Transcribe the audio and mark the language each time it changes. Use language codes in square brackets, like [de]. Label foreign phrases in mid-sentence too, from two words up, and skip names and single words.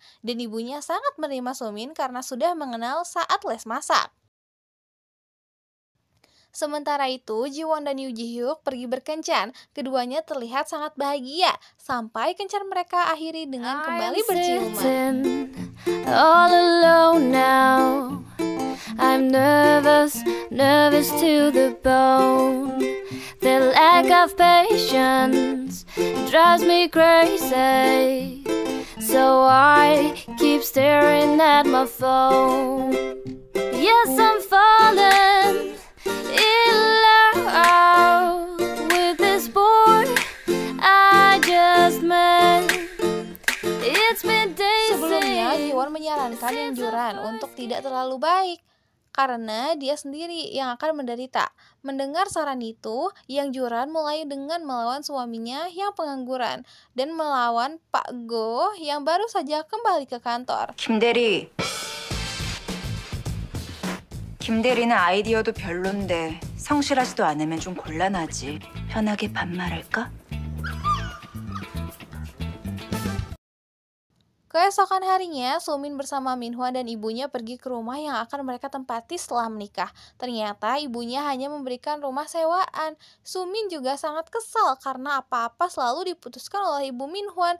[id] Dan ibunya sangat menerima Sumin karena sudah mengenal saat les masak. Sementara itu, Ji Won dan Yoo Ji Hyuk pergi berkencan. Keduanya terlihat sangat bahagia, sampai kencan mereka akhiri dengan kembali berciuman. [en] All alone now. I'm nervous to the bone. The lack of patience drives me crazy. So I keep staring at my phone. Yes, I'm falling in love with this boy I just met. It's been days. [id] Sebelumnya, Ji Won menyarankan Yang Juran untuk tidak terlalu baik karena dia sendiri yang akan menderita. Mendengar saran itu, Yang Juran mulai dengan melawan suaminya yang pengangguran dan melawan Pak Go yang baru saja kembali ke kantor. [ko] 김 대리는 아이디어도 별론데 성실하지도 않으면 좀 곤란하지. 편하게 반말할까? [id] Keesokan harinya, Sumin bersama Min Hwan dan ibunya pergi ke rumah yang akan mereka tempati setelah menikah. Ternyata ibunya hanya memberikan rumah sewaan. Sumin juga sangat kesal karena apa-apa selalu diputuskan oleh ibu Min Hwan.